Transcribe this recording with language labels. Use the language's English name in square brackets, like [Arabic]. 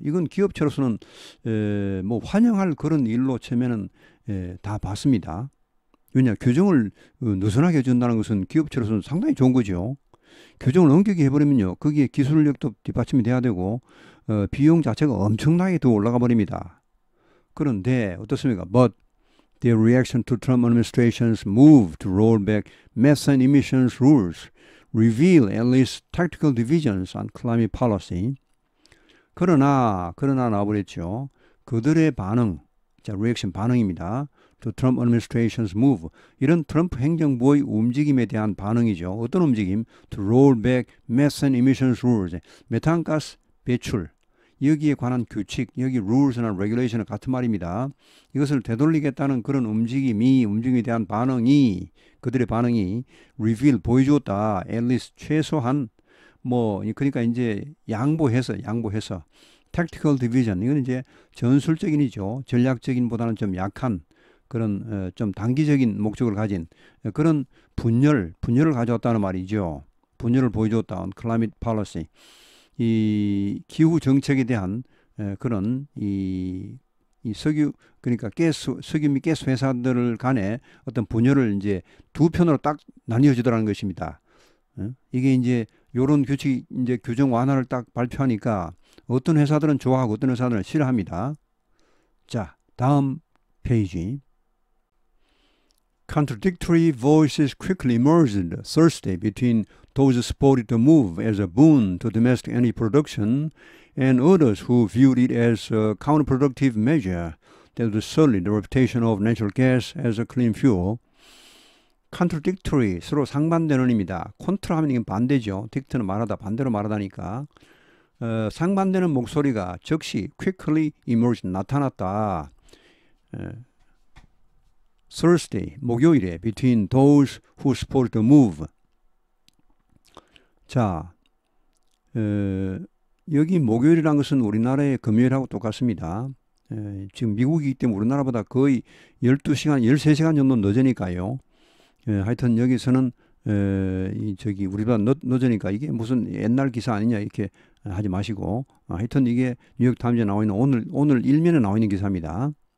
[Korean] 이건 기업체로서는 뭐 환영할 그런 일로 치면은 다 봤습니다. 왜냐, 규정을 느슨하게 해준다는 것은 기업체로서는 상당히 좋은 거죠. 규정을 엄격히 해버리면요, 거기에 기술력도 뒷받침이 돼야 되고 비용 자체가 엄청나게 더 올라가 버립니다. 그런데 어떻습니까? [English] But their reaction to Trump administration's move to roll back methane emissions rules reveal at least tactical divisions on climate policy. [Korean] 그러나 나와버렸죠. 그들의 반응, 자, reaction 반응입니다. [English] to Trump administration's move. [Korean] 이런 트럼프 행정부의 움직임에 대한 반응이죠. 어떤 움직임? [English] to roll back methane emissions rules. [Korean] 메탄가스 배출. 여기에 관한 규칙, 여기 rules나 regulation은 같은 말입니다. 이것을 되돌리겠다는 그런 움직임에 대한 반응이, 그들의 반응이 reveal, 보여주었다. [English] at least, [Korean] 최소한, 뭐, 그러니까 이제 양보해서, [English] tactical division. [Korean] 이건 이제 전술적인이죠. 전략적인보다는 좀 약한 그런, 좀 단기적인 목적을 가진 그런 분열을 가져왔다는 말이죠. 분열을 보여주었다. [English] on climate policy. [Korean] 이 기후 정책에 대한 그런 이 석유, 그러니까 석유 및 가스 회사들 간의 어떤 분열을 이제 두 편으로 딱 나뉘어지더라는 것입니다. 이게 이제 요런 규칙, 이제 규정 완화를 딱 발표하니까 어떤 회사들은 좋아하고 어떤 회사들은 싫어합니다. 자, 다음 페이지. [English] Contradictory voices quickly emerged Thursday between those who supported the move as a boon to domestic energy production and others who viewed it as a counterproductive measure that would sully the reputation of natural gas as a clean fuel. [Korean] Contradictory, 서로 상반되는입니다. contra 하면 이건 반대죠. dict는 말하다, 반대로 말하다니까. 상반되는 목소리가 즉시 [English] quickly emerged, [Korean] 나타났다. [English] Thursday, [Korean] 목요일에 [English] between those who support the move. [Korean] 자, 여기 목요일이라는 것은 우리나라의 금요일하고 똑같습니다. 지금 미국이기 때문에 우리나라보다 거의 12시간, 13시간 정도 늦으니까요. 하여튼 여기서는 우리보다 늦으니까 이게 무슨 옛날 기사 아니냐 이렇게 하지 마시고, 하여튼 이게 뉴욕 타임즈에 나와 있는 오늘 일면에 나와 있는 기사입니다.